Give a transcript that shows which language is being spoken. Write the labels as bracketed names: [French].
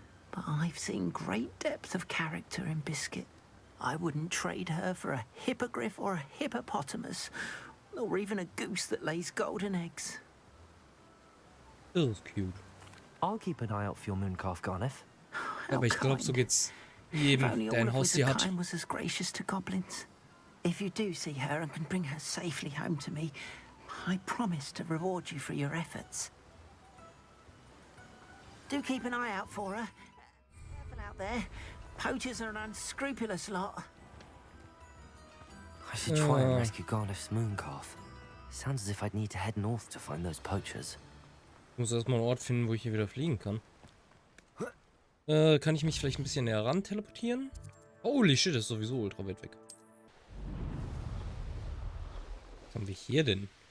[English] But I've seen great depth of character in Biscuit. I wouldn't trade her for a hippogriff or a hippopotamus, or even a goose that lays golden eggs. [German] Das ist cute. [English] I'll keep an eye out for your mooncalf, Garniff. [German] Aber ich glaube, so geht's jedem, der ein Haustier hat. [English] Was as gracious to goblins. If you do see her and can bring her safely home to me, I promise to reward you for your efforts. Do keep an eye out for her. Careful out there. Poachers are an unscrupulous lot. I should try and rescue Garniff's mooncalf. Sounds as if I'd need to head north to find those poachers. [German] Ich muss erstmal einen Ort finden, wo ich hier wieder fliegen kann. Kann ich mich vielleicht ein bisschen näher ran teleportieren? [English] Holy shit, [German] das ist sowieso ultra weit weg. Was haben wir hier denn?